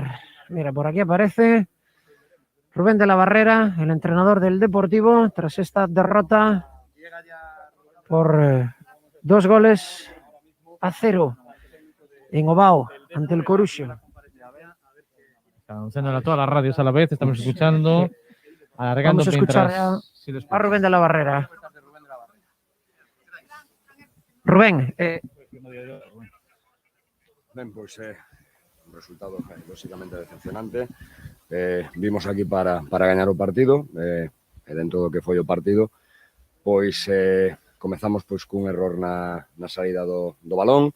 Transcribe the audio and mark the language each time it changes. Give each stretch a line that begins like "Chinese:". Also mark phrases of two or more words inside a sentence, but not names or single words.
Spanish: Mira, por aquí aparece Rubén de la Barrera, el entrenador del Deportivo, tras esta derrota por 2-0 en Ovao ante el Coruxo. Anunciándole a todas las radios a la vez, estamos escuchando, alargando Vamos a escuchar mientras... Sí, lo a escucho. Rubén de la Barrera. Rubén,
Galician: Ben, pois un resultado lógicamente decepcionante. Vimos aquí para gañar o partido, e dentro do que foi o partido, pois comezamos pois cun error na saída do balón.